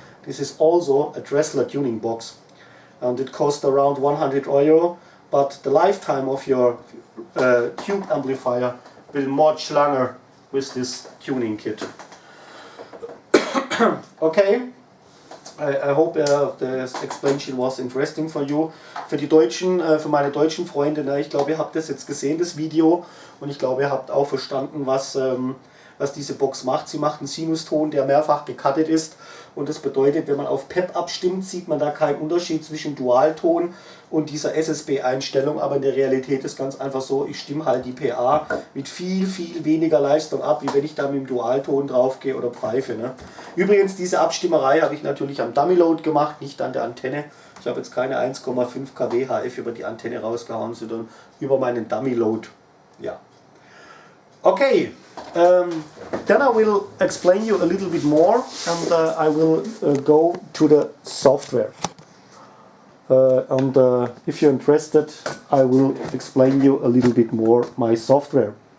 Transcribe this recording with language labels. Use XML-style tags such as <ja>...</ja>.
<en>This is also a Dressler tuning box, and it costs around 100 euro, but the lifetime of your tube amplifier will much longer with this tuning kit. Okay, I hope the explanation was interesting for you.</en> <de>Für meine deutschen Freunde, ne, ich glaube, ihr habt das jetzt gesehen, das Video, und ich glaube, ihr habt auch verstanden, was diese Box macht. Sie macht einen Sinuston, der mehrfach gecuttet ist, und das bedeutet, wenn man auf PEP abstimmt, sieht man da keinen Unterschied zwischen Dualton und dieser SSB-Einstellung, aber in der Realität ist ganz einfach so, ich stimme halt die PA mit viel, viel weniger Leistung ab, wie wenn ich da mit dem Dualton drauf gehe oder pfeife. Ne? Übrigens, diese Abstimmerei habe ich natürlich am Dummy-Load gemacht, nicht an der Antenne. Ich habe jetzt keine 1,5 kW HF über die Antenne rausgehauen, sondern über meinen Dummy-Load. Ja.</de> <en>Okay, then I will explain you a little bit more, and I will go to the software. And if you're interested, I will explain you a little bit more my software.</en>